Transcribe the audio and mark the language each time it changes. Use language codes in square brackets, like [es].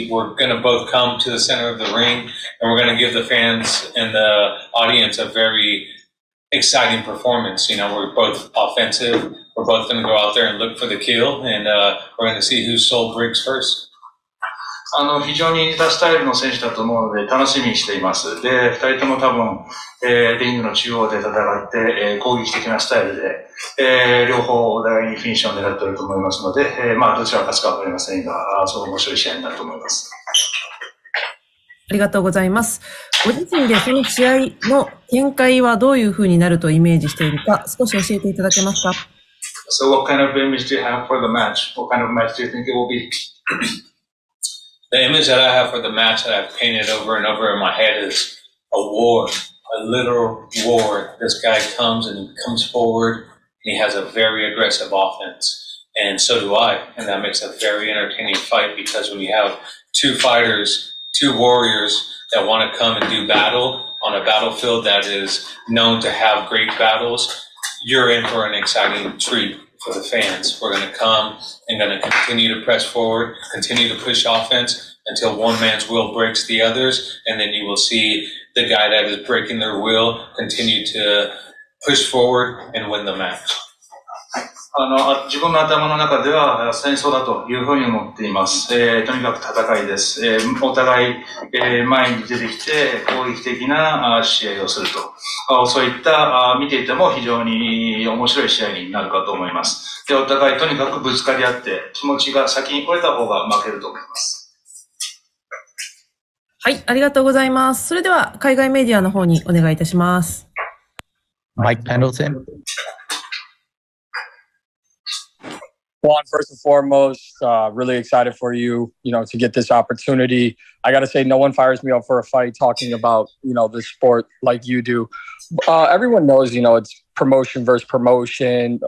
[en] We're going to both come to the center of the ring, and we're going to give the fans and the audience a very exciting performance. You know, we're both offensive. We're both going to go out there and look for the kill, and we're going to see whose soul breaks first. [ja] 非常に似たスタイルの選手だと思うので楽しみにしています。で、二人とも多分、リングの中央で戦って、攻撃的なスタイルで、両方お互いにフィニッシュを狙っていると思いますので、どちらが勝つかわかりませんが、そう面白い試合になると思います。ありがとうございます。ご自身でその試合の展開はどういう風になるとイメージしているか、少し教えていただけますか？ [en] So what kind of image do you have for the match? What kind of match do you think it will be? The image that I have for the match that I've painted over and over in my head is a war, a literal war. This guy comes and he comes forward and he has a very aggressive offense. And so do I. And that makes a very entertaining fight because when you have two fighters, two warriors that want to come and do battle on a battlefield that is known to have great battles, you're in for an exciting treat for the fans. We're going to come and going to continue to press forward, continue to push offense until one man's will breaks the others, and then you will see the guy that is breaking their will continue to push forward and win the match. [ja] 自分の頭の中では戦争だというふうに思っています。とにかく戦いです。お互い、前に出てきて攻撃的な試合をすると。そういった見ていても非常に面白い試合になるかと思います。で、お互いとにかくぶつかり合って気持ちが先に折れた方が負けると思います。はい、ありがとうございます。それでは海外メディアの方にお願いいたします。 [en] Mike Pendleton. Juan, first and foremost, really excited for you, to get this opportunity. I got to say, no one fires me up for a fight talking about, the sport like you do. Everyone knows, it's promotion versus promotion.